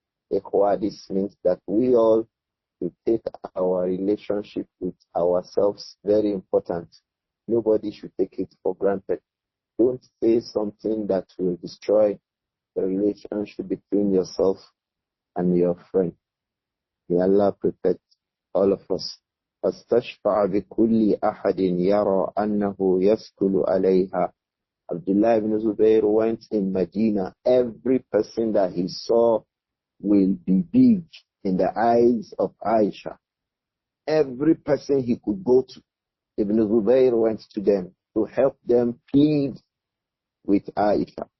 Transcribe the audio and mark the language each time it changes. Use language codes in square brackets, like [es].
[en] This means that we all should take our relationship with ourselves very important. Nobody should take it for granted. Don't say something that will destroy the relationship between yourself and your friend. May Allah protect all of us. [ar] فاستشفع بكل أحد يرى أنه يسكل عليها. [en] Abdullah ibn Zubayr went in Medina. Every person that he saw will be big in the eyes of Āishah. Every person he could go to, Ibn Zubayr went to them to help them plead with Āishah.